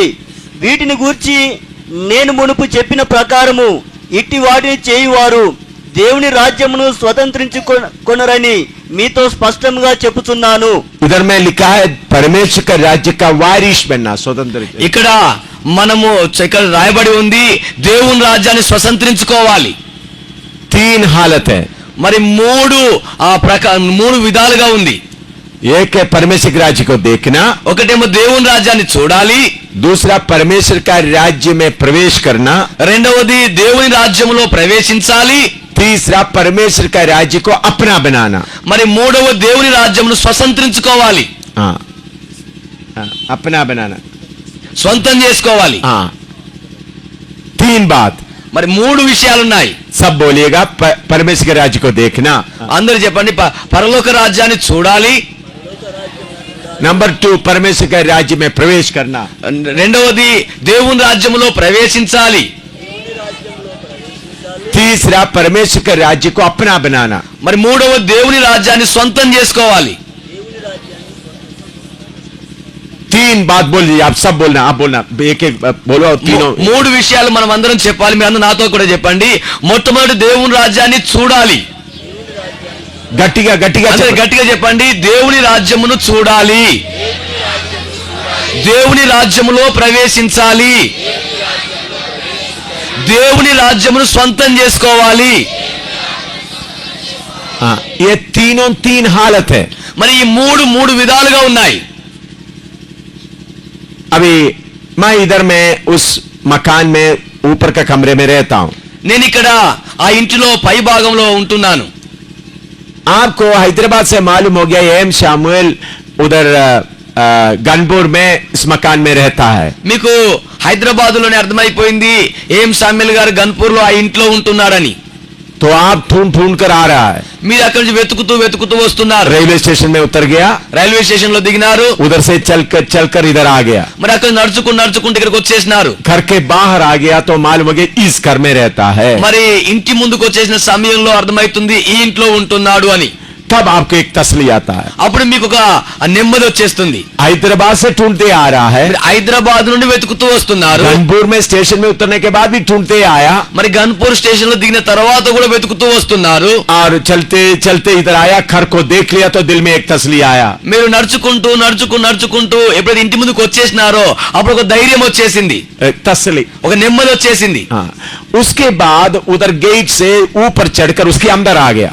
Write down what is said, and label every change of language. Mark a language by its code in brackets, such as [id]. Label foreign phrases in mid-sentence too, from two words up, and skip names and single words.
[te] వీటిని గూర్చి నేను మునుపు చెప్పిన ప్రకారము ఇట్టి వాటిని చేయువారు దేవుని రాజ్యమును స్వతంత్రించుకొనరని మీతో స్పష్టంగా చెప్పుచున్నాను. [hi] इधर में लिखा है परमेश्वर का राज्य का वारिस बनना, स्वतंत्र। [te] ఇక్కడ రాయబడి ఉంది దేవుని రాజ్యాన్ని స్వతంత్రించుకోవాలి. [hi] 3 हालत है। [te] మరి మూడు విధాలుగా ఉంది. [hi] एक है परमेश्वर के राज्य को देखना, [te] ఒకటేమో దేవుని రాజ్యాన్ని చూడాలి. [hi] दूसरा परमेश्वर का राज्य में प्रवेश करना, [te] రెండవది దేవుని రాజ్యములో ప్రవేశించాలి. [hi] तीसरा परमेश्वर का राज्य को अपना बनाना। [te] మరి మూడవ దేవుని రాజ్యమును స్వతంత్రించుకోవాలి, [hi] अपना बनाना, [te] స్వంతం చేసుకోవాలి. [hi] 3 बात। [te] మరి మూడు విషయాలున్నాయి. [hi] सब बोलिएगा परमेश्वर के राज्य को देखना। [te] అందరూ చెప్పండి, పరలోక రాజ్యాన్ని చూడాలి. [hi] नंबर 2 परमेश्वर के राज्य में प्रवेश करना। [te] రెండవది దేవుని రాజ్యములో ప్రవేశించాలి. [hi] तीसरा परमेश्वर के राज्य को अपना बनाना। [te] మరి మూడవ దేవుని రాజ్యాన్ని సొంతం చేసుకోవాలి. [hi] 3 बात बोलिए, आप सब बोलना, आप बोलना, एक एक बोलो तीनों। [te] మూడు విషయాలు మనం అందరం చెప్పాలి. మీరు అందరూ నాతో కూడా చెప్పండి. మొట్టమొదటి దేవుని రాజ్యాన్ని చూడాలి. గట్టిగా గట్టిగా గట్టిగా చెప్పండి. దేవుని రాజ్యమును చూడాలి, దేవుని రాజ్యములో ప్రవేశించాలి, దేవుని రాజ్యమును స్వంతం చేసుకోవాలి. [hi] ये तीनों 3 हालत है। [te] మరి ఈ మూడు విధాలుగా ఉన్నాయి. [hi] अभी मैं इधर में उस मकान में ऊपर का कमरे में रहता हूं। [te] నేను ఇక్కడ ఆ ఇంటిలో పై భాగంలో ఉంటున్నాను. [hi] आपको हैदराबाद से मालूम हो गया एम शामुएल उधर गनपुर में इस मकान में रहता है। [te] మీకు హైదరాబాద్ లోనే అర్థమైపోయింది ఏం సామ్యుల్ గారు గన్పూర్ లో ఆ ఇంట్లో ఉంటున్నారని. [hi] तो आप ढूंढ ढूंढ कर आ रहा है, [te] మీరు అక్కడి నుంచి వెతుకుతూ వస్తున్నారు. [en] railway station [hi] में उतर गया, [en] railway station [te] లో దిగినారు. [hi] उधर से चलकर इधर आ गया, [te] మరి అక్కడ నడుచుకుంటూ ఇక్కడికి వచ్చేసినారు. [hi] घर के बाहर आ गया तो मालूम हो गया इस घर में रहता है। [te] మరి ఇంటి ముందుకు వచ్చేసిన సమయంలో అర్థమైతుంది ఈ ఇంట్లో ఉంటున్నాడు అని. [hi] तब आपको एक तसली आता है, [te] అప్పుడు మీకు ఒక నెమ్మది వచ్చేస్తుంది. [hi] हैदराबाद से ढूंढते आ रहा है, [te] మీరు హైదరాబాద్ నుండి వెతుకుతూ వస్తున్నారు. [hi] कानपुर में स्टेशन में उतरने के बाद भी ढूंढते आया, [te] మరి గన్పూర్ స్టేషన్ లో దిగిన తర్వాత కూడా వెతుకుతూ వస్తున్నారు. [hi] और चलते चलते इधर आया, घर को देख लिया तो दिल में एक तसली आया। [te] మీరు నడుచుకుంటూ ఎప్పుడైతే ఇంటి ముందుకు వచ్చేసినారో అప్పుడు ఒక ధైర్యం వచ్చేసింది, [hi] एक तसली। [te] ఒక నెమ్మది వచ్చేసింది. [hi] हाँ, उसके बाद उधर गेट से ऊपर चढ़कर उसके अंदर आ गया।